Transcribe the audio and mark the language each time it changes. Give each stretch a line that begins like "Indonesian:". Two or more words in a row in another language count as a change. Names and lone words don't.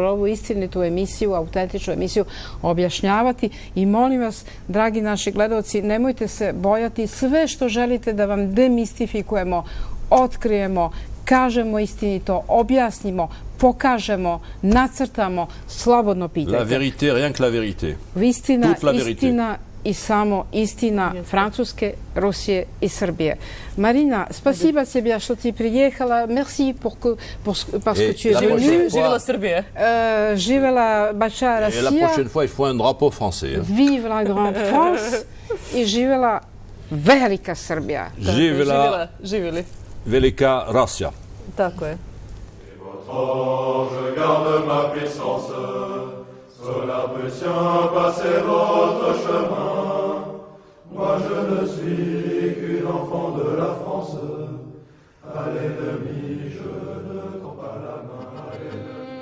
Serbian: ovu istinitu emisiju, autentičnu emisiju objašnjavati. I molim vas, dragi naši gledalci, nemojte se bojati, sve što želite da vam demistifikujemo, otkrijemo, kažemo istinito, objasnimo, pokažemo, nacrtamo, slobodno pitajte.
French: La vérité, rien que la vérité.
Serbian: Istina, istina i samo istina Francuske, Rusije i Srbije.
Russian: Marina, спасибо тебе, что ты приехала.
French: Merci parce que tu es venue.
Serbian: Živela Srbije. Živela Bača Rasija.
French: Et la prochaine fois, il faut un drapeau français. Vive la grande France.
Serbian: I živela velika Srbija. Živjeli. Velika Rasija. Tako je.
French: Je garde ma puissance, cela peut bien passer votre chemin. Moi je ne suis qu'une enfant de la France, à l'ennemi je ne tends pas la main.